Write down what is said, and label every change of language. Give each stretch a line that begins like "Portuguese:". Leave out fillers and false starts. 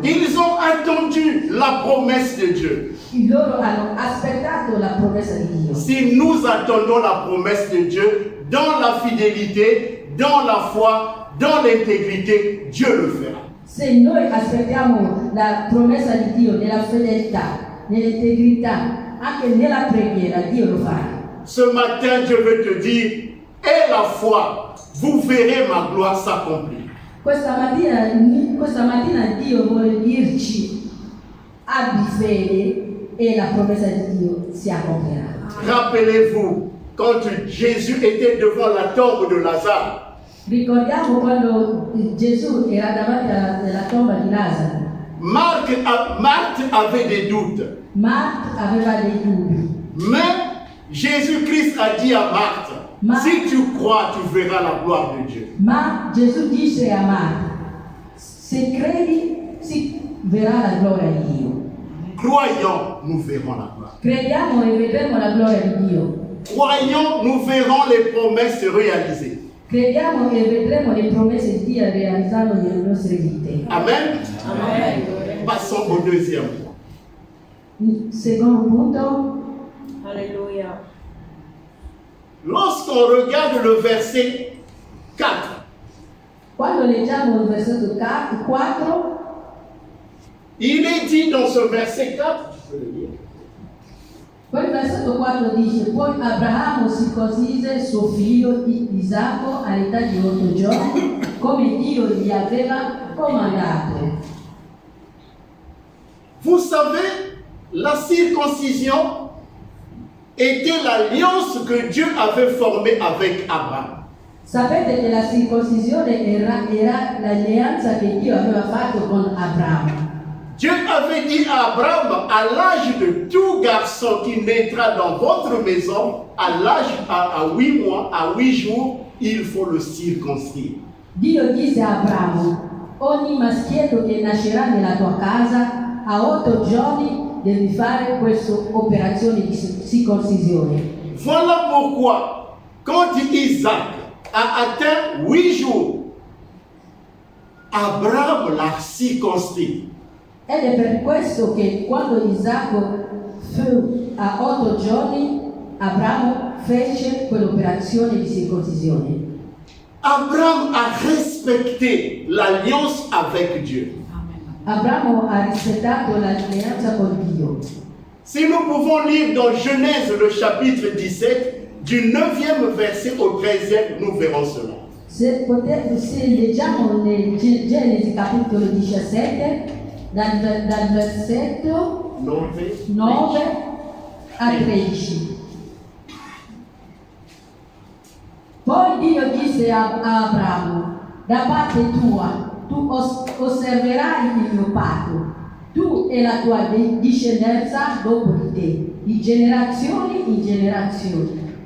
French: Ils ont attendu la promesse de Dieu.
Italian: Loro hanno aspettato la promessa di Dio.
French: Si nous attendons la promesse de Dieu dans la fidélité, dans la foi, dans l'intégrité, Dieu le fera.
Italian: Se noi aspettiamo la promessa di Dio nella fedeltà, nell'integrità, anche nella preghiera, Dio lo farà.
French: Ce matin, Dieu veut te dire, aie la foi, vous verrez ma gloire s'accomplir.
Italian: Questa mattina Dio vuole dirci: abbi fede e la promessa di Dio si accomplirà.
French: Rappelez-vous, quand Jésus était devant la tombe de Lazare,
Italian: Ricordiamo quando Gesù era davanti alla tomba di Lazzaro.
French: Marthe avait des doutes.
Italian: Marta aveva dei dubbi,
French: Mais Jésus-Christ a dit à Marthe, si tu crois, tu verras la gloire de Dieu.
Italian: ma Gesù disse a Marta: se credi si verrà la gloria di Dio.
French: Croyons, nous verrons la gloire.
Italian: Crediamo e vedremo la gloria di Dio.
French: Croyons, nous verrons les promesses réalisées.
Italian: Crediamo e vedremo le promesse di Dio realizzate nelle nostre vite. Amen. Amen.
French: Passons au deuxième point.
Italian: Secondo punto, Alleluia.
French: Lorsqu'on regarde le verset 4,
Italian: quando leggiamo il versetto 4,
French: il est dit dans ce verset 4, je peux le lire.
Italian: poi il versetto 4 dice: poi Abramo circoncise suo figlio Isacco all'età di 8 giorni, come Dio gli aveva comandato.
French: Vous savez, la circoncision était l'alliance que Dieu avait formée avec Abraham.
Italian: Sapete che la circoncisione era l'alleanza che Dio aveva fatto con Abramo.
French: Dieu avait dit à Abraham, à l'âge de tout garçon qui naîtra dans votre maison, à l'âge à 8 mois, à 8 jours, il faut le circoncire.
Italian: Dio disse a Abramo: ogni maschietto che nascerà nella tua casa a 8 giorni devi fare questa operazione di circoncisione.
French: Voilà pourquoi, quand Isaac a atteint 8 jours, Abraham l'a circoncis.
Italian: Ed è per questo che quando Isacco fu a 8 giorni, Abramo fece quell'operazione di circoncisione.
French: Abraham a respecté l'alliance avec Dieu.
Italian: Abramo ha rispettato l'alleanza con Dio.
French: Si nous pouvons lire dans Genèse le chapitre 17, du 9e verset au 13e, nous verrons cela.
Italian: Se leggiamo nel Genesi capitolo 17, dal versetto 9 a 13. Poi Dio disse a Abramo: da parte tua tu osserverai il mio patto, tu e la tua discendenza dopo di te, di generazione in generazione.